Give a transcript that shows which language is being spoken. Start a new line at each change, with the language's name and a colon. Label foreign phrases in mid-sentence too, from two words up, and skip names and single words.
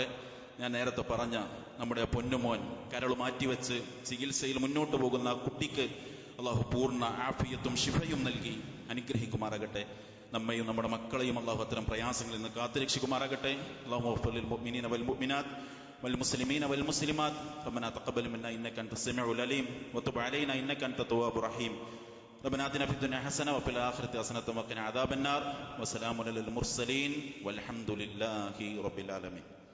Malayalam: ഞാൻ നേരത്തെ പറഞ്ഞ നമ്മുടെ പൊന്നുമോൻ കരൾ മാറ്റിവെച്ച് ചികിത്സയിൽ മുന്നോട്ട് പോകുന്ന കുട്ടിക്ക് അള്ളാഹു പൂർണ്ണ ആഫിയത്തും ശിഫയും നൽകി അനുഗ്രഹിക്കുമാറാകട്ടെ. നമ്മയും നമ്മുടെ മക്കളെയും അള്ളാഹു അത്തരം പ്രയാസങ്ങളിൽ നിന്ന് കാത്തുരക്ഷിക്കുമാറാകട്ടെ.
Arabic: اللهم اغفر للمؤمنين والمؤمنات والمسلمين والمسلمات ربنا تقبل منا إنك أنت السميع العليم وتب علينا إنك أنت التواب الرحيم ربنا آتنا في الدنيا حسنة وفي الآخرة حسنة وقنا عذاب النار وسلام على المرسلين والحمد لله رب العالمين.